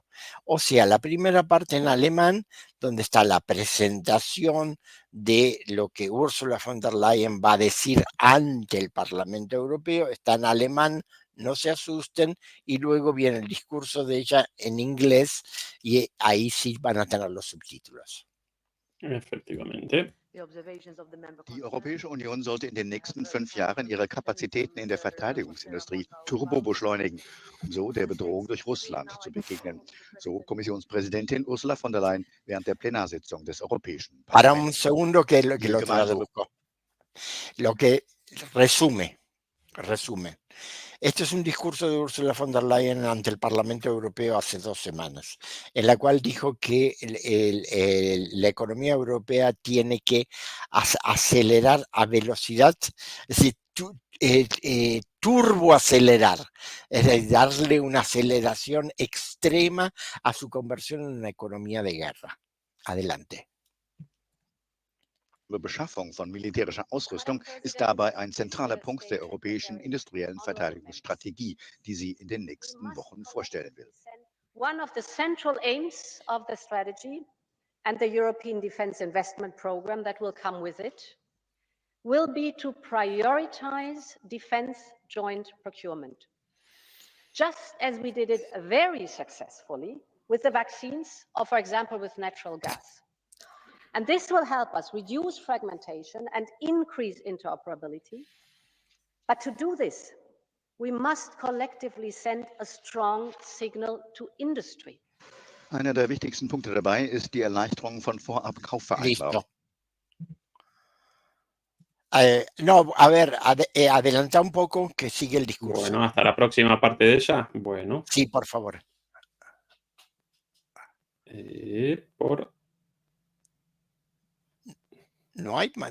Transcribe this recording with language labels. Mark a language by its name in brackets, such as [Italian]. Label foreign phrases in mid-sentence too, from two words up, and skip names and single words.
[Spanish] O sea, la primera parte en alemán, donde está la presentación de lo que Ursula von der Leyen va a decir ante el Parlamento Europeo, está en alemán, no se asusten, y luego viene el discurso de ella en inglés, y ahí sí van a tener los subtítulos. Efectivamente. [German] Die Europäische Union sollte in den nächsten 5 Jahren ihre Kapazitäten in der Verteidigungsindustrie turbo beschleunigen, um so der Bedrohung durch Russland zu begegnen. So Kommissionspräsidentin Ursula von der Leyen während der Plenarsitzung des Europäischen Parlaments. [Spanish] Para un segundo que lo traduzco. Lo que resume. Este es un discurso de Ursula von der Leyen ante el Parlamento Europeo hace 2 semanas, en la cual dijo que la economía europea tiene que acelerar a velocidad, es decir, turboacelerar, es decir, darle una aceleración extrema a su conversión en una economía de guerra. Adelante. [German] Die Beschaffung von militärischer Ausrüstung ist dabei ein zentraler Punkt der europäischen industriellen Verteidigungsstrategie, die sie in den nächsten Wochen vorstellen will. [English] One of the central aims of the strategy and the European Defence Investment Programme that will come with it will be to prioritize defence joint procurement, just as we did it very successfully with the vaccines or, for example, with natural gas. And this will help us reduce fragmentation and increase interoperability. But to do this, we must collectively send a strong signal to industry. [German] Einer der wichtigsten Punkte dabei ist die Erleichterung von Vorab-Kaufvereinbarungen. [Spanish] No, a ver, adelanta un poco que sigue el discurso. Bueno, hasta la próxima parte de ella. Bueno. Sí, por favor. No hay más.